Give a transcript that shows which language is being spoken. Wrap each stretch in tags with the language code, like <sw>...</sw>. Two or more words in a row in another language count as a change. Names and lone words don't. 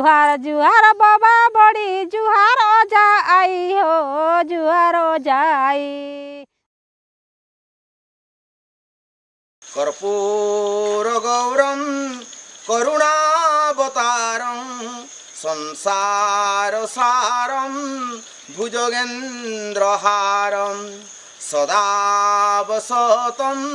<bho>जुहार बाबा बड़ी जुहार जाई हो जुहार जाई।</bho> <sa>कर्पूर गौरम करुणावतारं संसार सारं भुजगेन्द्रहारं सदा वसतं</sa>